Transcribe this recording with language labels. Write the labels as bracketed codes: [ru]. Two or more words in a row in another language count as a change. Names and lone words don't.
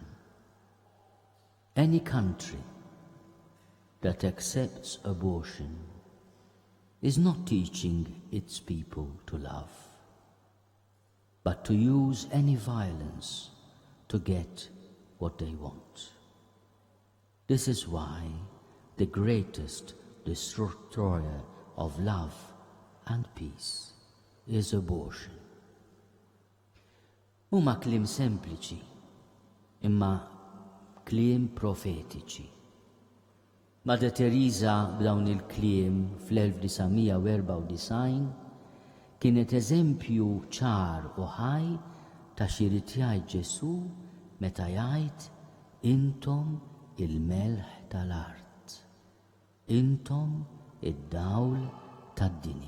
[en] Any country that accepts abortion is not teaching its people to love, but to use any violence to get what they want. This is why the greatest destroyer of love and peace is abortion. [mt] Huma kliem sempliċi, imma kliem profetiċi. Madre Teresa b'dawn il-kliem fl-1994 kienet eżempju ċar u ħaj ta' x'irid jgħid Ġesu meta jgħid intom il-melħ tal-art, intom id-dawl tad-dinja.